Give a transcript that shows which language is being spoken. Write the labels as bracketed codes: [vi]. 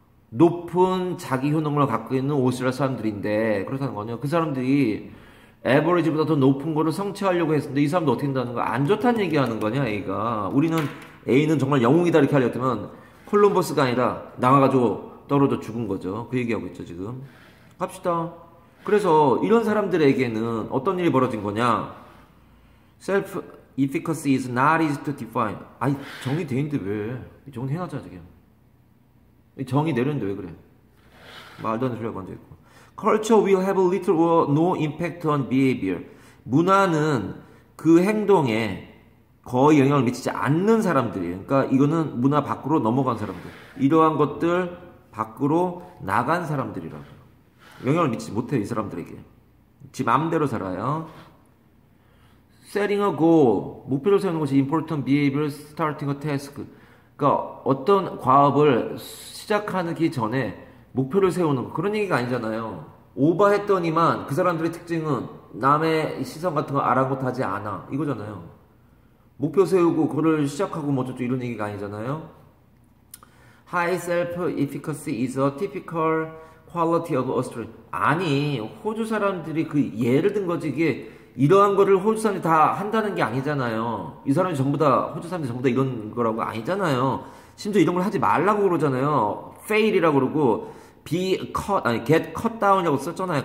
[ko] 높은 자기 효능을 갖고 있는 오스트리아 사람들인데 그렇다는 거냐? 그 사람들이 에버리지보다 더 높은 거를 성취하려고 했는데 이 사람도 어떻게 된다는 거야? 안 좋다는 얘기하는 거냐 A가. 우리는 A는 정말 영웅이다 이렇게 하려면 콜럼버스가 아니라 나가가지고 떨어져 죽은 거죠. 그 얘기하고 있죠 지금. 갑시다. 그래서 이런 사람들에게는 어떤 일이 벌어진 거냐? [en] Self-efficacy is not easy to define. [ko] 아이 정리돼 있는데 왜? 정리 해놨잖아 지금. 정의 내렸는데 왜 그래? 말도 안 되는 소리가 앉아있고. [en] Culture will have little or no impact on behavior. [ko] 문화는 그 행동에 거의 영향을 미치지 않는 사람들이에요. 그러니까 이거는 문화 밖으로 넘어간 사람들. 이러한 것들 밖으로 나간 사람들이라고. 영향을 미치지 못해요, 이 사람들에게. 지 마음대로 살아요. [en] setting a goal, [ko] 목표를 세우는 것이 [en] important behavior, starting a task. [ko] 그러니까 어떤 과업을 시작하기 전에 목표를 세우는 거 그런 얘기가 아니잖아요. 오버했더니만 그 사람들의 특징은 남의 시선 같은 거 아랑곳하지 않아 이거잖아요. 목표 세우고 그거를 시작하고 뭐 어쩌고 이런 얘기가 아니잖아요. [en] High self-efficacy is a typical quality of Australia. [ko] 아니 호주 사람들이 그 예를 든 거지 이게 이러한 거를 호주 사람들이 다 한다는 게 아니잖아요. 이 사람이 전부 다 호주 사람들이 전부 다 이런 거라고 아니잖아요. 심지어 이런 걸 하지 말라고 그러잖아요. fail이라고 그러고 [en] get cut down [ko] 이라고 썼잖아요.